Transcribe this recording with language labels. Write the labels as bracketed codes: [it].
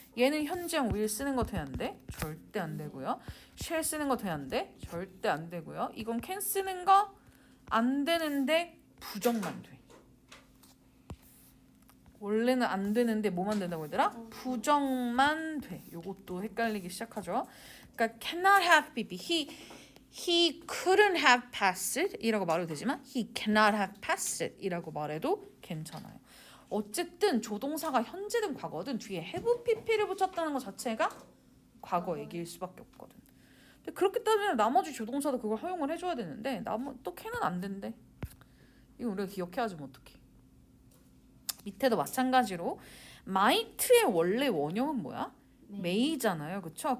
[ko] 얘는 현재형 will 쓰는 거 돼야 안 돼? 절대 안 되고요. shall 쓰는 거 돼야 안 돼? 절대 안 되고요. 이건 can 쓰는 거 안 되는데 부정만 돼. 원래는 안 되는데 뭐만 된다고 얘들아? 부정만 돼. 요것도 헷갈리기 시작하죠. 그러니까 [en] cannot have pp. He couldn't have passed it [ko] 이라고 말해도 되지만 [en] he cannot have passed it [ko] 이라고 말해도 괜찮아요. 어쨌든 조동사가 현재든 과거든 뒤에 have pp를 붙였다는 것 자체가 과거 얘기일 수밖에 없거든. 근데 그렇기 때문에 나머지 조동사도 그걸 허용을 해줘야 되는데 또 can은 안 된대. 이거 우리가 기억해야지 뭐 어떡해. 밑에도 마찬가지로 might의 원래 원형은 뭐야? 메이잖아요. 그쵸?